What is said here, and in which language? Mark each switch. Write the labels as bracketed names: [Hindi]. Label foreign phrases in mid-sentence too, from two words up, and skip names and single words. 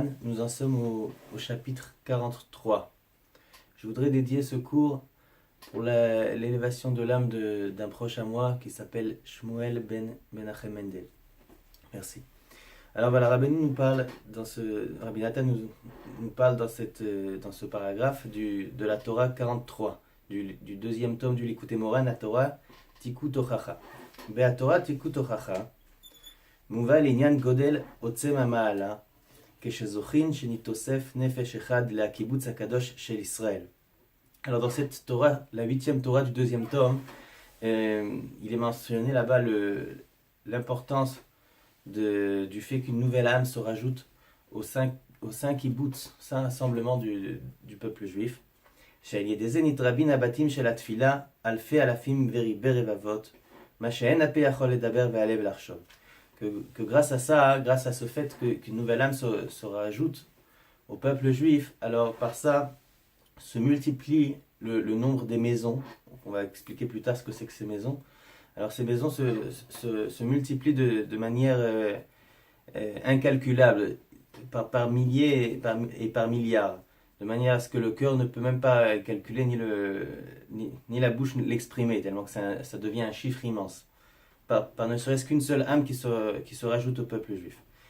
[French] Nous en sommes au chapitre 43. Je voudrais dédier ce cours pour l'élévation de l'âme d'un proche à moi qui s'appelle Shmuel ben Menachem Mendel. Merci. Alors voilà, Rabbi Nathan nous parle dans ce paragraphe de la Torah 43, du deuxième tome du Likutei Moharan, la Torah Tikut Hochacha. [Hebrew] בהתורה תיקות הוכחה, מובא לעניין גודל עוצם המעלה, כשזוכין שנתוסף נפש אחד לקיבוץ הקדוש של ישראל. [French] Alors dans cette Torah, la huitième Torah du deuxième tome, il est mentionné là-bas l'importance du fait qu'une nouvelle âme se rajoute au saint kibbutz, saint rassemblement du peuple juif. [Hebrew] שעל ידי זה נתרבין הבתים של התפילה, אלפי אלפים וריבי רבבות, [French] que grâce à ça, grâce à ce fait qu'une nouvelle âme se rajoute au peuple juif, alors par ça se multiplie le nombre des maisons. On va expliquer plus tard ce que c'est que ces maisons. Alors ces maisons se multiplient de manière incalculable, par milliers et par milliards, de manière à ce que le cœur ne peut même pas calculer ni la bouche l'exprimer, tellement que ça devient un chiffre immense, par ne serait-ce qu'une seule âme qui se rajoute au peuple juif.